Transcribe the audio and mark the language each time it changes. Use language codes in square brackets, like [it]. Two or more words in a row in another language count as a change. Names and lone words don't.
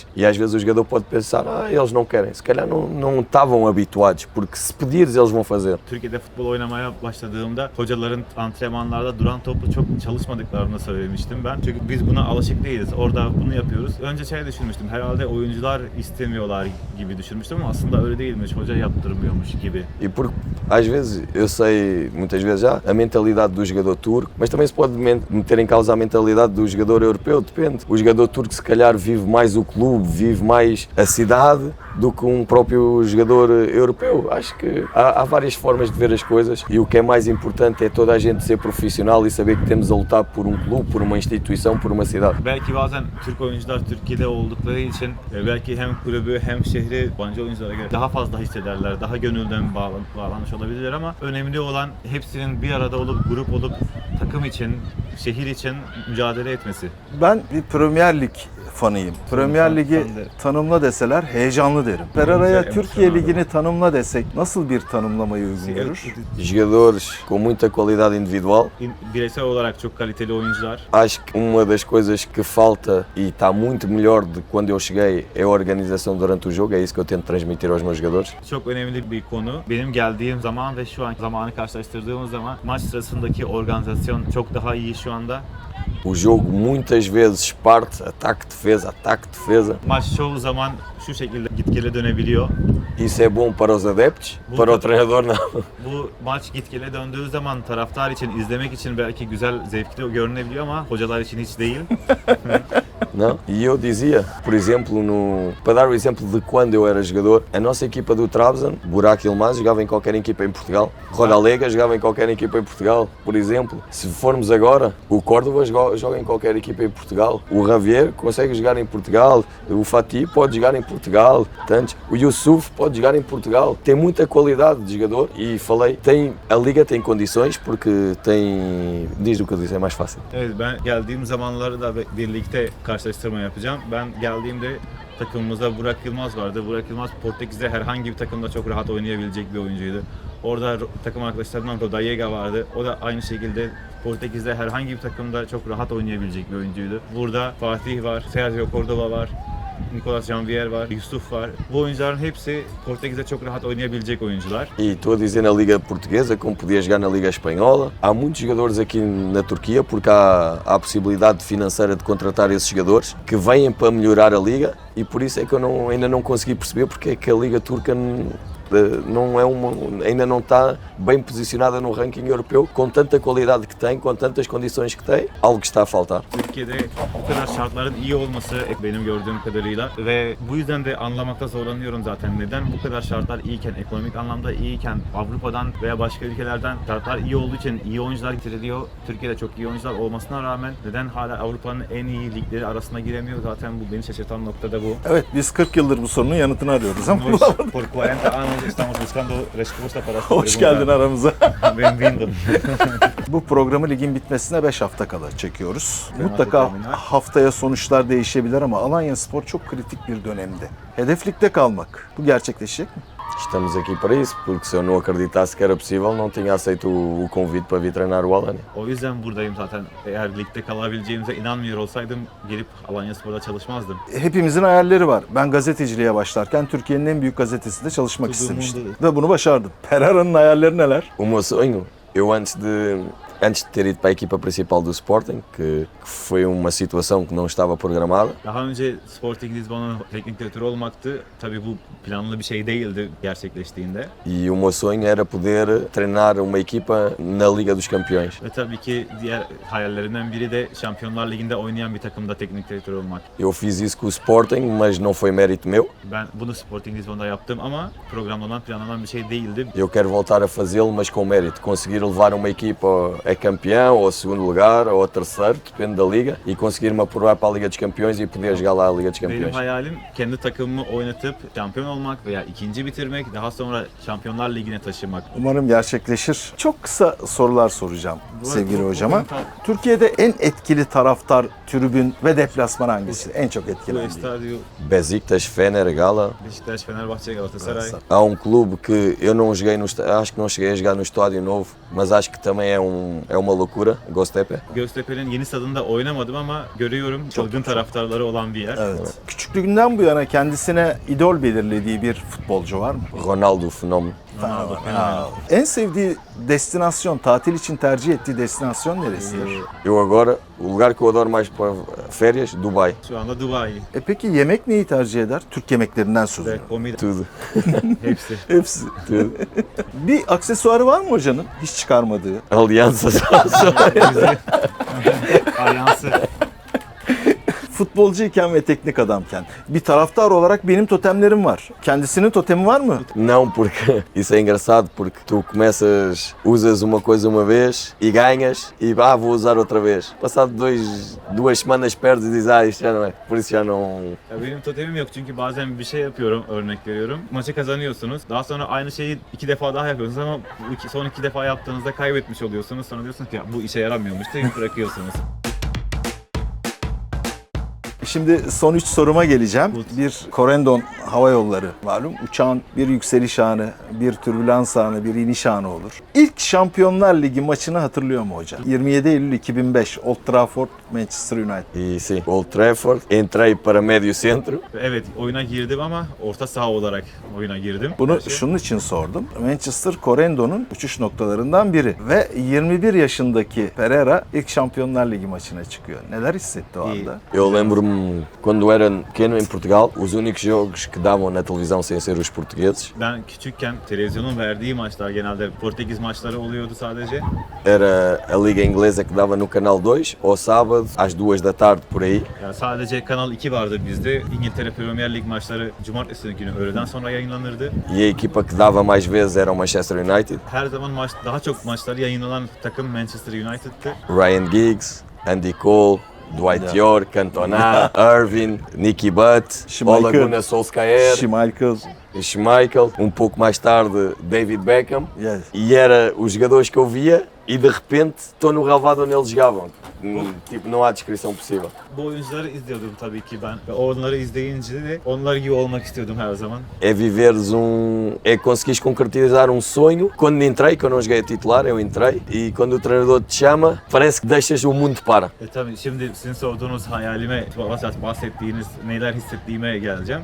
[pt] E às vezes o jogador pode pensar, eles não querem, se calhar não estavam habituados, porque se pedires eles vão fazer. [tr] Türkiye'de futbol oynamaya başladığımda hocaların antrenmanlarda duran topla çok çalışmadıklarını söylemiştim ben. Çünkü biz buna alışık değiliz. Orada bunu yapıyoruz. Önce şey düşünmüştüm. Herhalde oyuncular istemiyorlar gibi düşünmüştüm ama aslında öyle değilmiş. Hoca yaptırmıyormuş gibi. [pt] E porque às vezes, eu sei muitas vezes já, a mentalidade do jogador turco, mas também se pode meter em causa a mentalidade do jogador europeu, depende. O jogador turco se calhar vive mais o clube, vive mais a cidade do que próprio jogador europeu. Acho que há várias formas de ver as coisas e o que é mais importante é toda a gente ser profissional e saber que temos a lutar por clube, por uma instituição, por uma cidade. [tr] Belki bazen Türk oyuncular Türkiye'de oldukları için belki hem kulübü hem şehri yabancı oyunculara göre daha fazla hissederler, daha gönülden bağlanmış olabilirler ama önemli olan hepsinin bir arada olup grup olup takım için, şehir için mücadele etmesi. Ben bir Premier Lig fanıyım. Premier Ligi ben de. tanımla deseler heyecanlı derim. Ferrara'ya Bence Türkiye [pt] emocionado. [tr] Ligi'ni tanımla desek nasıl bir tanımlamayı uygun görür? [pt] Jogadores com muita qualidade individual. [tr] Bireysel olarak çok kaliteli oyuncular. [pt] Acho que uma das coisas que falta e está muito melhor de quando eu cheguei é a organização durante o jogo, é isso que eu tento transmitir aos meus jogadores. [tr] Çok önemli bir konu. Benim geldiğim zaman ve şu anki zamanı karşılaştırdığımız zaman maç sırasındaki organizasyon çok daha iyi şu anda. [pt] O jogo muitas vezes parte ataque defesa. [tr] Maç çoğu zaman şu şekilde gitgele dönebiliyor. [pt] Isso é bom para os adeptos, para o treinador não. [tr] Bu maç gitgele döndüğü zaman taraftar için, izlemek için belki güzel, zevkli görünebiliyor ama hocalar için hiç değil. [pt] Não? E eu dizia, por exemplo, para dar o exemplo de quando eu era jogador, a nossa equipa do Trabzon, Burak Yılmaz, jogava em qualquer equipa em Portugal. Rodalega jogava em qualquer equipa em Portugal, por exemplo. Se formos agora, o Córdoba joga em qualquer equipa em Portugal. O Javier consegue jogar em Portugal. O Fatih pode jogar em Portugal. Tantos. O Yusuf pode jogar em Portugal. Tem muita qualidade de jogador e falei, a Liga tem condições porque tem... Diz o que eu disse, é mais fácil. [tr] Evet, ben geldiğim zamanları da birlikte karşılaştırma yapacağım. Ben geldiğimde takımımızda Burak Yılmaz vardı. Burak Yılmaz Portekiz'de herhangi bir takımda çok rahat oynayabilecek bir oyuncuydu. Orada takım arkadaşlarından Rodallega vardı. O da aynı şekilde Portekiz'de herhangi bir takımda çok rahat oynayabilecek bir oyuncuydu. Burada Fatih var, Sergio Córdoba var, Nicolas Janvier var, Yusuf var. Bu oyuncuların hepsi Portekiz'de çok rahat oynayabilecek oyuncular. [pt] E estou a dizer na Liga Portuguesa, como podia jogar na Liga Espanhola. Há muitos jogadores aqui na Turquia, porque há a possibilidade financeira de contratar esses jogadores, que vêm para melhorar a Liga, e por isso é que eu ainda não consegui perceber porque é que a Liga Turca ainda não está bem posicionada no ranking europeu, com tanta qualidade que tem, com tantas condições que tem, algo está a faltar. [tr] Türkiye'de bu kadar şartların iyi olması benim gördüğüm kadarıyla ve bu yüzden de anlamakta zorlanıyorum zaten. Neden bu kadar şartlar iyiyken, ekonomik anlamda iyiyken, Avrupa'dan veya başka ülkelerden şartlar iyi olduğu için iyi oyuncular getiriliyor. Türkiye'de çok iyi oyuncular olmasına rağmen neden hala Avrupa'nın en iyi ligleri arasına giremiyor? Zaten bu beni şaşırtan nokta da bu. Evet, biz 40 yıldır bu sorunun yanıtını arıyoruz ama [es] Nos, por 40 años estamos buscando respuesta para esta [tr] hoş [es] pregunta. [tr] geldin aramıza. [es] Bienvenido. [tr] Bu programı ligin bitmesine 5 hafta kala çekiyoruz. Benim Mutlaka hatırlamam var. haftaya sonuçlar değişebilir ama Alanyaspor çok kritik bir dönemde. Hedef ligde kalmak. Bu gerçekleşecek mi? [pt] Estamos aqui para isso, porque se eu não acreditasse que era possível, não tinha aceito o convite para vir treinar o Alanya. [tr] O yüzden buradayım zaten. Eğer ligde kalabileceğimize inanmıyor olsaydım gelip Alanyaspor'da çalışmazdım. Hepimizin hayalleri var. Ben gazeteciliğe başlarken Türkiye'nin en büyük gazetesinde çalışmak [pt] Todo [tr] istemiştim. [pt] mundo- [tr] Ve bunu başardım. Ferrara'nın hayalleri neler? [pt] O meu sonho, eu antes de ter ido para a equipa principal do Sporting, que foi uma situação que não estava programada, [tr] Daha önce Sporting Lisbon'un teknik direktörü olmaktı. Tabii bu planlı bir şey değildi gerçekleştiğinde. [pt] e o meu sonho era poder treinar uma equipa na Liga dos Campeões. [tr] Ve tabii ki diğer hayallerimden biri de Şampiyonlar Ligi'nde oynayan bir takımda teknik direktör olmak. [pt] Eu fiz isso com o Sporting, mas não foi mérito meu. [tr] Ben bunu Sporting Lisbon'da yaptım ama programlanan, planlanan bir şey değildi. [pt] Eu quero voltar a fazê-lo, mas com mérito. Conseguir levar uma equipa a campeão, ou a segundo lugar, ou a terceiro, depende da liga, e conseguir-me apurar para a Liga dos Campeões e poder jogar lá a Liga dos [tr] Benim [pt] Campeões. [tr] hayalim kendi takımımı oynatıp şampiyon olmak veya ikinci bitirmek, daha sonra Şampiyonlar Ligi'ne taşımak. Umarım gerçekleşir. Çok kısa sorular soracağım sevgili bu- hocama. bu- Türkiye'de en etkili taraftar, tribün ve deplasman hangisi? En çok Bu etkilendiği. [pt] estadio Besiktas, Fener, Gala. [tr] Beşiktaş, Fenerbahçe, Galatasaray. [pt] Há clube que eu não joguei acho que não cheguei a jogar no estádio novo, mas acho que também é uma loucura, Göztepe. [tr] Göztepe'nin yeni stadında oynamadım ama görüyorum çılgın taraftarları olan bir yer. Evet. Küçüklüğünden bu yana kendisine idol belirlediği bir futbolcu var mı? [pt] Ronaldo, fenómeno. [tr] Ronaldo, En sevdiği destinasyon, tatil için tercih ettiği destinasyon neresidir? [pt] Eu agora, o lugar que eu adoro mais para férias, Dubai. [tr] Şu anda Dubai Peki yemek neyi tercih eder? Türk yemeklerinden söz ve ediyorum. [pt] komida Tudo. [tr] hepsi. Hepsi. [pt] Tudo. [tr] Bir aksesuarı var mı hocanın? Hiç çıkarmadığı. [pt] Aliança. [tr] Alyansı. Futbolcuyken ve teknik adamken. Bir taraftar olarak benim totemlerim var. Kendisinin totemi var mı? [pt] Não, porque isso é engraçado, porque tu começas, usas uma coisa uma vez e ganhas e vou usar outra vez. Passado duas semanas perdes e dizes, isto já não é. Por isso já não. [tr] Ya benim totemim yok çünkü bazen bir şey yapıyorum, örnek veriyorum. Maçı kazanıyorsunuz. Daha sonra aynı şeyi 2 defa daha yapıyorsunuz ama son 2 defa yaptığınızda kaybetmiş oluyorsunuz. Sonra diyorsunuz ki ya bu işe yaramıyormuş deyip bırakıyorsunuz. Şimdi son 3 soruma geleceğim. Bir Corendon Hava Yolları malum. Uçağın bir yükseliş anı, bir türbülans anı, bir iniş anı olur. İlk Şampiyonlar Ligi maçını hatırlıyor mu hocam? 27 Eylül 2005, Old Trafford, Manchester United. [pt] E sim, Old Trafford, entrei para médio centro. [tr] Evet, oyuna girdim ama orta saha olarak oyuna girdim. Bunu şunun için sordum. Manchester Corendon'un uçuş noktalarından biri. Ve 21 yaşındaki Pereira ilk Şampiyonlar Ligi maçına çıkıyor. Neler hissetti o anda? [pt] Eu lembro-me quando era pequeno em Portugal, os únicos jogos que davam na televisão sem ser os portugueses [tr] Ben küçükken televizyonun verdiği maçlar genelde Portekiz maçları oluyordu sadece. [pt] era a Liga Inglesa que dava no Canal 2 ao sábado às 2 da tarde por aí. [tr] Yani sadece Kanal 2 vardı bizde. İngiltere Premier Lig maçları cumartesi günü öğleden sonra yayınlanırdı. [pt] E a equipa que dava mais vezes era o Manchester United. [tr] Her zaman daha çok maçları yayınlanan takım Manchester United'tı. [pt] Ryan Giggs, Andy Cole, Dwight York, Cantona, Irving, Nicky Butt, Schmeichel. Ole Gunnar Solskjaer, Schmeichel. Schmeichel, pouco mais tarde David Beckham. Yes. E era os jogadores que eu via e de repente estou no relvado onde eles jogavam. Tipo, não há descrição possível. [tr] Bu oyuncuları izliyordum tabii ki ben. Ve onları izleyince de onlar gibi olmak istiyordum her zaman. [pt] É viveres é conseguires concretizar um sonho. Quando entrei, que eu não joguei a titular, eu entrei, e quando o treinador te chama, parece que deixas o mundo para. [tr] Tabii şimdi sizin sorduğunuz hayalime, bahsettiğiniz neler hissettiğime geleceğim.